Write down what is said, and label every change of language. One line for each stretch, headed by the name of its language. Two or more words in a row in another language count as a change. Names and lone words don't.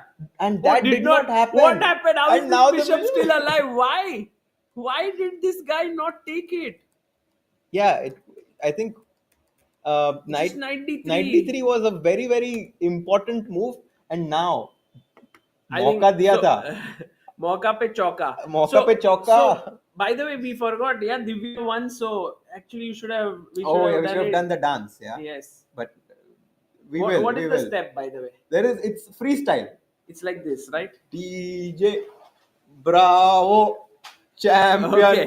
English: And that did not happen. What happened? How is And now this the bishop still alive? Why? Why did this guy not take it? Yeah, I think knight D3. D3 was a very, very important move. And now, I
Hindi: mauka
English: think-
Hindi: diya
English: so,
Hindi: tha. Mauka pe chauka. Mauka pe chauka.
English: So, by the way, we forgot. Yeah, Divya won. So actually, we should have done the dance. Yeah, Yes. but we What will. is we the will. step, by the way? It's freestyle. It's like this, right? DJ Bravo champion.